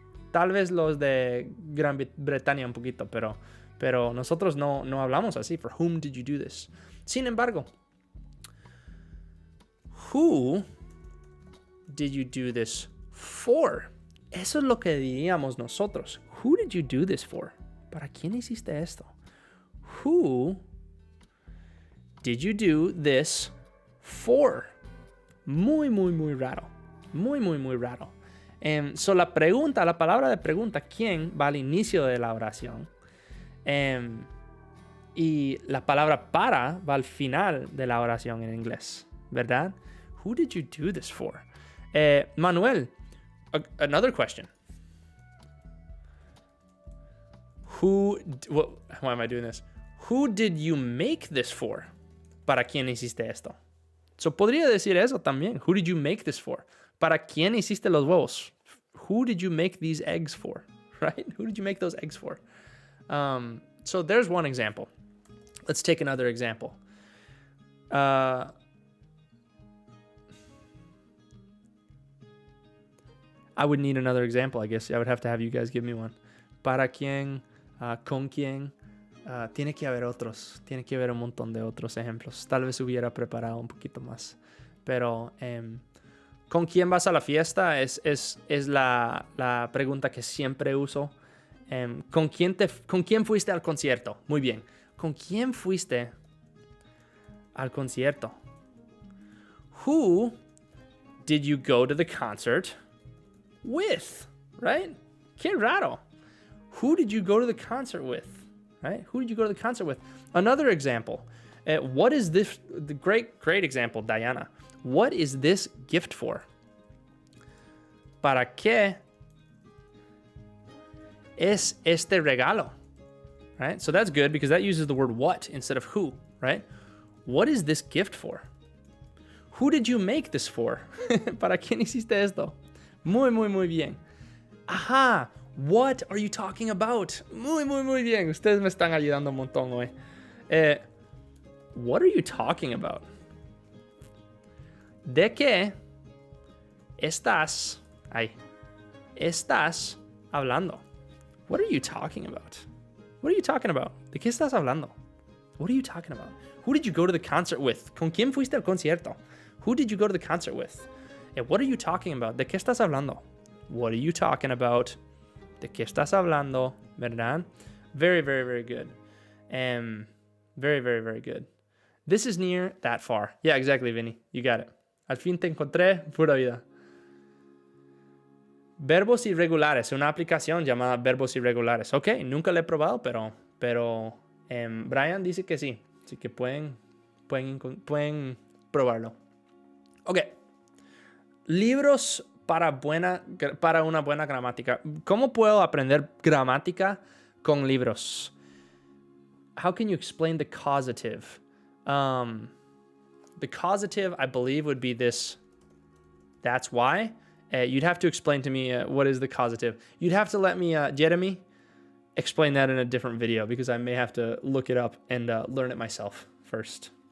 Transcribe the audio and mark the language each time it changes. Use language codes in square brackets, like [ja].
[es] Tal vez los de Gran Bretaña un poquito, pero nosotros no hablamos así. [en] For whom did you do this? [es] Sin embargo, [en] who did you do this for? [es] Eso es lo que diríamos nosotros. [en] Who did you do this for? [es] ¿Para quién hiciste esto? [en] Who did you do this for? [es] Muy, muy, muy raro. Muy, muy, muy raro. La palabra de pregunta, ¿quién? Va al inicio de la oración. Y la palabra para va al final de la oración en inglés, ¿verdad? [en] Who did you do this for? Manuel, another question. Why am I doing this? Who did you make this for? [es] ¿Para quién hiciste esto? Podría decir eso también. [en] Who did you make this for? [es] ¿Para quién hiciste los huevos? [en] Who did you make these eggs for? Right? Who did you make those eggs for? So there's one example. Let's take another example. I would need another example, I guess. I would have to have you guys give me one. [es] ¿Para quién? ¿Con quién? Tiene que haber otros. Tiene que haber un montón de otros ejemplos. Tal vez hubiera preparado un poquito más. Pero, ¿con quién vas a la fiesta? Es la pregunta que siempre uso. ¿Con quién fuiste al concierto? Muy bien. ¿Con quién fuiste al concierto? [en] Who did you go to the concert with? Right? [es] Qué raro. [en] Who did you go to the concert with? Right? Who did you go to the concert with? Another example. What is this? The great example, Diana. What is this gift for? [es] ¿Para qué es este regalo? [en] Right? So that's good because that uses the word what instead of who, right? What is this gift for? Who did you make this for? [es] ¿Para quién hiciste esto? Muy, muy, muy bien. Ajá. [en] What are you talking about? [es] Muy, muy, muy bien. Ustedes me están ayudando un montón hoy. [en] What are you talking about? [es] ¿De qué estás hablando? [en] What are you talking about? What are you talking about? [es] ¿De qué estás hablando? [en] What are you talking about? Who did you go to the concert with? [es] ¿Con quién fuiste al concierto? [en] Who did you go to the concert with? What are you talking about? [es] ¿De qué estás hablando? [en] What are you talking about? [es] ¿De qué estás hablando? ¿Verdad? [en] Very, very, very good. Very, very, very good. This is near that far. Yeah, exactly, Vinny. You got it. [es] Al fin te encontré, pura vida. Verbos irregulares. Una aplicación llamada Verbos irregulares. Ok, nunca la he probado, pero Brian dice que sí. Así que pueden probarlo. Ok. Libros para una buena gramática. ¿Cómo puedo aprender gramática con libros? [en] How can you explain the causative? The causative, I believe, would be this. That's why. You'd have to explain to me what is the causative. You'd have to let me, Jeremy, explain that in a different video because I may have to look it up and learn it myself first.